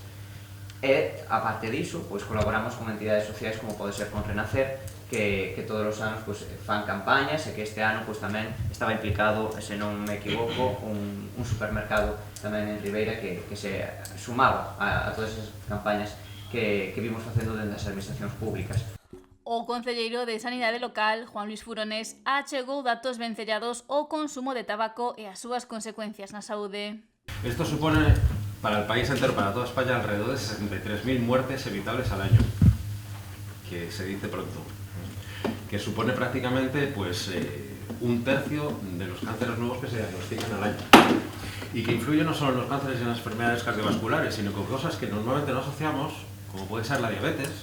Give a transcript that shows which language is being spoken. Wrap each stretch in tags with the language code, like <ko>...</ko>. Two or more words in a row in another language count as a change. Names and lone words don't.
<gl>E, aparte diso, colaboramos con entidades sociais como pode ser con Renacer, que todos os anos fan campañas e que este ano tamén estaba implicado, se non me equivoco, un supermercado tamén en Ribeira que se sumaba a todas esas campañas que vimos facendo dentro das administracións públicas. O concelleiro de Sanidade Local, Juan Luis Furones, achegou datos vencellados ao consumo de tabaco e as súas consecuencias na saúde.</gl> <es>Esto supone para el país entero, para toda España, alrededor de 63.000 muertes evitables al año, que se dice pronto, que supone prácticamente un tercio de los cánceres nuevos que se diagnostican al año, y que influye no solo en los cánceres y en las enfermedades cardiovasculares, sino con cosas que normalmente no asociamos, como puede ser la diabetes.</es>